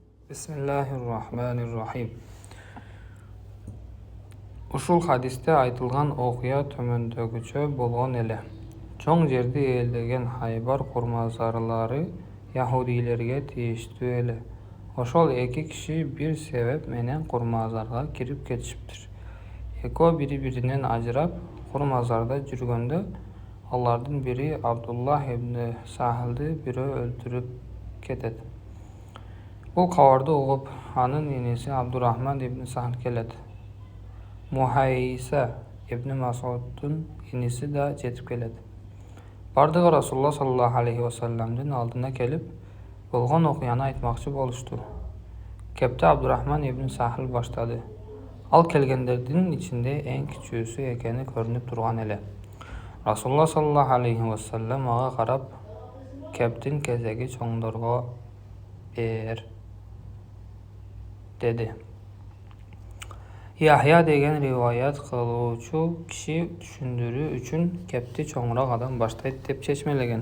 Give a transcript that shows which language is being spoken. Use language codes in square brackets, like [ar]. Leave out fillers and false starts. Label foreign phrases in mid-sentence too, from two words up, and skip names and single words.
[ar] بسم الله الرحمن الرحيم. [ky] Ушул хадисте айтылган окуя төмөндөгүчө болгон эле. Чоң жерди ээлеген Хайбар курмазарлары яһудилерге тийиштүү эле. Ошол эки киши бир себеп менен курмазарга кирип кетишиптир. Экөө бири-биринен ажырап курмазарда жүргөндө алардын бири Абдуллах ибн Сахлды бирөө өлтүрүп кетет. Бул кабарды угуп, анын иниси Абдурахман ибн Сахл келет. Мухайса ибн Масуддун иниси да жетип келет. Бардыгы Расулулла [ar] صلى الله عليه وسلم [ky] алдына келип, болгон окуяны айтмакчы болушту. Кепти Абдурахман ибн Сахл баштады. Ал келгендердин ичинде эң кичүүсү экени көрүнүп турган эле. Расулулла [ar] صلى الله عليه وسلم [ky] ага карап, кептин кезеги чоңдорго бер деди. Яхья деген риваят кылуучу киши түшүндүрүү үчүн кепти чоңураак адам баштайт деп чечмелеген.